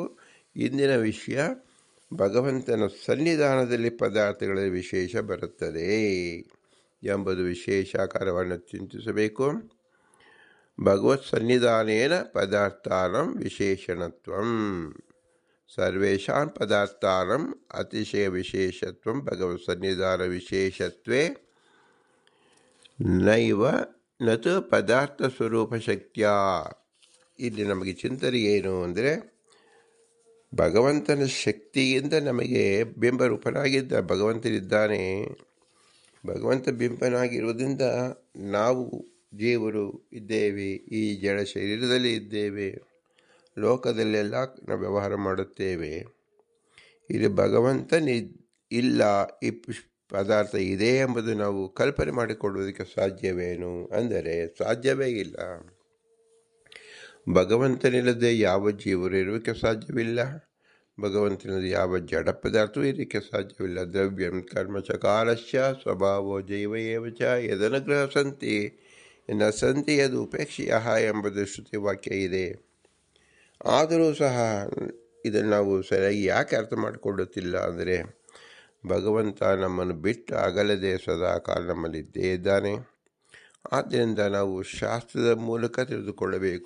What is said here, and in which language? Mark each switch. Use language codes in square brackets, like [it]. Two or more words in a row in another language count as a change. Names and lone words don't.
[kn] ಇಂದಿನ ವಿಷಯ ಭಗವಂತನ ಸನ್ನಿಧಾನದಲ್ಲಿ ಪದಾರ್ಥಗಳ ವಿಶೇಷ ಬರುತ್ತದೆ ಎಂಬುದು ವಿಶೇಷಾಕಾರವನ್ನು ಚಿಂತಿಸಬೇಕು. [sa] ಭಗವತ್ ಸನ್ನಿಧಾನೇನ ಪದಾರ್ಥಾನಂ ವಿಶೇಷಣತ್ವಂ ಸರ್ವೇಷಾಂ ಪದಾರ್ಥಾನಂ ಅತಿಶಯ ವಿಶೇಷತ್ವಂ ಭಗವತ್ ಸನ್ನಿಧಾನ ವಿಶೇಷತ್ವೇ ನೈವ ನತು ಪದಾರ್ಥ ಸ್ವರೂಪ ಶಕ್ತಿಯ. [kn] ಇಲ್ಲಿ ನಮಗೆ ಚಿಂತನೆ ಏನು ಅಂದರೆ, ಭಗವಂತನ ಶಕ್ತಿಯಿಂದ ನಮಗೆ ಬಿಂಬರೂಪನಾಗಿದ್ದ ಭಗವಂತನಿದ್ದಾನೆ. ಭಗವಂತ ಬಿಂಬನಾಗಿರುವುದರಿಂದ ನಾವು ಜೀವರು ಇದ್ದೇವೆ, ಈ ಜಡ ಶರೀರದಲ್ಲಿ ಇದ್ದೇವೆ, ಲೋಕದಲ್ಲೆಲ್ಲ ನಾವು ವ್ಯವಹಾರ ಮಾಡುತ್ತೇವೆ. ಇಲ್ಲಿ ಭಗವಂತನ ಇಲ್ಲ, ಈ ಪದಾರ್ಥ ಇದೆ ಎಂಬುದು ನಾವು ಕಲ್ಪನೆ ಮಾಡಿಕೊಳ್ಳುವುದಕ್ಕೆ ಸಾಧ್ಯವೇನು ಅಂದರೆ ಸಾಧ್ಯವೇ ಇಲ್ಲ. ಭಗವಂತನಿಲ್ಲದೆ ಯಾವ ಜೀವರು ಇರೋಕ್ಕೆ ಸಾಧ್ಯವಿಲ್ಲ. ಭಗವಂತನಿಲ್ಲದೆ ಯಾವ ಜಡ ಪದಾರ್ಥವೂ ಇರೋಕ್ಕೆ ಸಾಧ್ಯವಿಲ್ಲ. [sa] ದ್ರವ್ಯಂ ಕರ್ಮ ಚ ಕಾಲಶ್ಚ ಸ್ವಭಾವೋ ಜೈವ ಏವ ಚ ಯದನುಗ್ರಹ ಸಂತಿ ನ ಸಂತಿ ಯದು ಉಪೇಕ್ಷೆಯ [kn] ಎಂಬುದು ಶ್ರುತಿ ವಾಕ್ಯ ಇದೆ. ಆದರೂ ಸಹ ಇದನ್ನು ನಾವು ಸರಿಯಾಗಿ ಯಾಕೆ ಅರ್ಥ ಮಾಡಿಕೊಳ್ಳುತ್ತಿಲ್ಲ ಅಂದರೆ, ಭಗವಂತ ನಮ್ಮನ್ನು ಬಿಟ್ಟು ಅಗಲದೆ ಸದಾ ಕಾಲ ನಮ್ಮಲ್ಲಿದ್ದೇ ಇದ್ದಾನೆ. ಆದ್ದರಿಂದ ನಾವು ಶಾಸ್ತ್ರದ ಮೂಲಕ ತಿಳಿದುಕೊಳ್ಳಬೇಕು.